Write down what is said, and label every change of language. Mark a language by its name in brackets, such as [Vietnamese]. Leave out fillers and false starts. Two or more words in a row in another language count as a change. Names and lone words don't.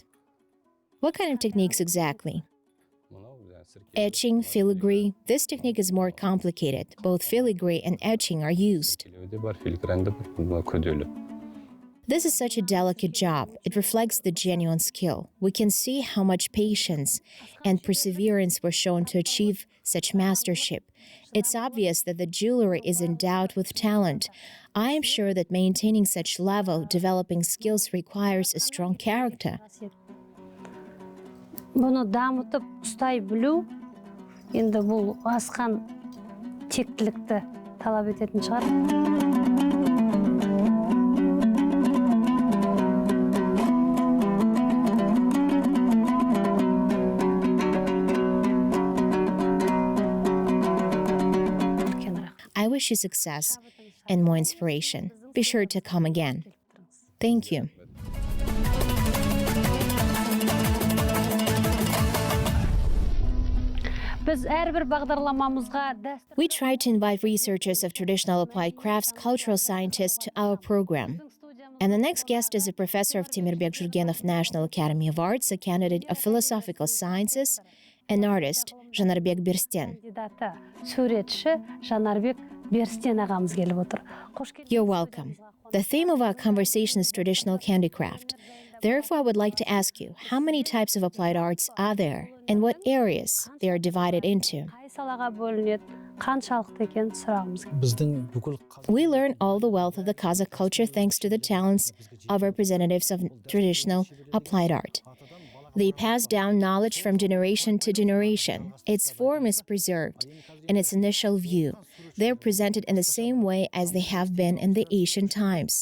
[English] What kind of techniques exactly? [Kazakh] Мынау сірке. [English] Etching, filigree. This technique is more complicated. Both filigree and etching are used. [Kazakh] Филеуде бар, филигранды бар, мына күрделі. [English] This is such a delicate job. It reflects the genuine skill. We can see how much patience and perseverance were shown to achieve such mastership. It's obvious that the jewelry is endowed with talent. I am sure that maintaining such level developing skills requires a strong character. [Kazakh] Бұны дамытып ұстай білу, енді бұл асқан тектілікті талап ететін шығар. [English] I wish you success and more inspiration. Be sure to come again. Thank you. [Kazakh] Біз әрбір бағдарламамызға дәстүр [English] We try to invite researchers of traditional applied crafts, cultural scientists to our program. And the next guest is a professor of Temirbek Jurgenov National Academy of Arts, a candidate of philosophical sciences, and artist Жанарбек Берстен. [Kazakh] кандидаты, суретші Жанарбек Берстен ағамыз келіп отыр. Қош келдіңіз. [English] You're welcome. The theme of our conversation is traditional handicraft. Therefore, I would like to ask you, how many types of applied arts are there, and what areas they are divided into? [Kazakh] Қай салаға бөлінеді, қаншалықты екен сұрағымыз келді. біздің бүкіл [English] We learn all the wealth of the Kazakh culture thanks to the talents of representatives of traditional applied art. They pass down knowledge from generation to generation. Its form is preserved in its initial view. They're presented in the same way as they have been in the ancient times.